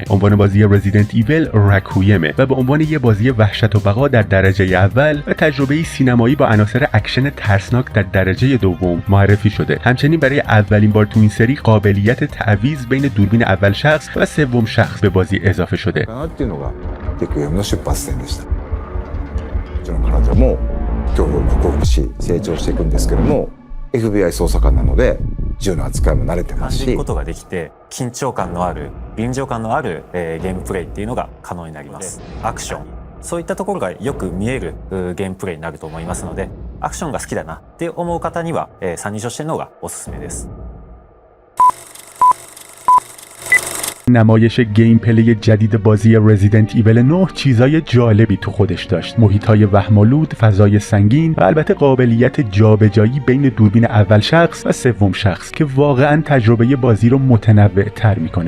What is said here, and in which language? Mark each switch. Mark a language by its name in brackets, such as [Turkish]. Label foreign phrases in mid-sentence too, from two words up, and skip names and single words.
[Persian] عنوان بازی رزیدنت ایول رکویمه و به عنوان یه بازی وحشت و بقا در درجه اول و تجربه سینمایی با عناصر اکشن ترسناک در درجه دوم معرفی شده. همچنین برای اولین بار تو این سری قابلیت تعویض بین دوربین اول شخص و سوم شخص به بازی اضافه شده. [Japanese] FBI 捜査官なので銃の扱いも慣れてますし、感じることができて緊張感のある臨場感のあるゲームプレイっていうのが可能になります。アクション、そういったところがよく見えるゲームプレイになると思いますので、アクションが好きだなって思う方には三人称視点の方がおすすめです。 [Persian] نمایش گیم پلی جدید بازی رزیدنت ایول 9 چیزای جالبی تو خودش داشت. محیطای وهم‌آلود، فضای سنگین و البته قابلیت جابجایی بین دوربین اول شخص و سوم شخص که واقعا تجربه بازی رو متنوع تر میکنه.